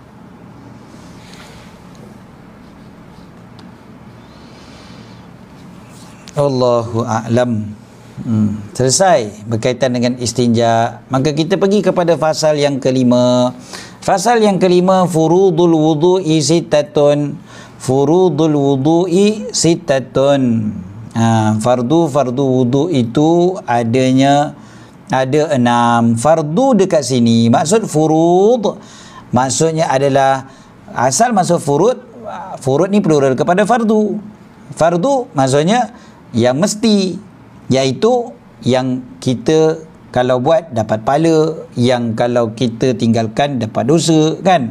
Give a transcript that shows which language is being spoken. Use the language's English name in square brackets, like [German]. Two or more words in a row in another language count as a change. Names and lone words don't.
[Arabic] الله أعلم. [Malay] Selesai berkaitan dengan istinja. Maka kita pergi kepada fasal yang kelima. Fasal yang kelima, [Arabic] فروض الوضوء ستة. فروض الوضوء ستة. [Malay] Fardu wudu' itu ada 6. Fardu dekat sini, maksud furud maksudnya adalah, asal masuk furud ni plural kepada fardu. Fardu maksudnya yang mesti, iaitu yang kita kalau buat dapat pahala, yang kalau kita tinggalkan dapat dosa kan.